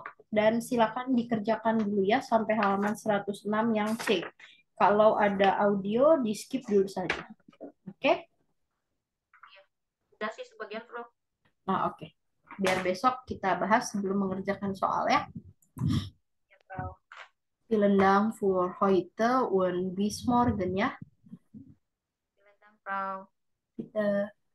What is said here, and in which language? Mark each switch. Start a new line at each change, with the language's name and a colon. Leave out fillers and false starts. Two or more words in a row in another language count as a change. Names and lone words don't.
Indonesian: Dan silakan dikerjakan dulu ya sampai halaman 106 yang C. Kalau ada audio, di skip dulu saja. Oke? Udah sih sebagian bro. Nah, oke. Biar besok kita bahas sebelum mengerjakan soal ya. Ya, bro.
German: Vielen Dank für heute und bis morgen ya. Vielen Dank, bro.
Indonesian: Kita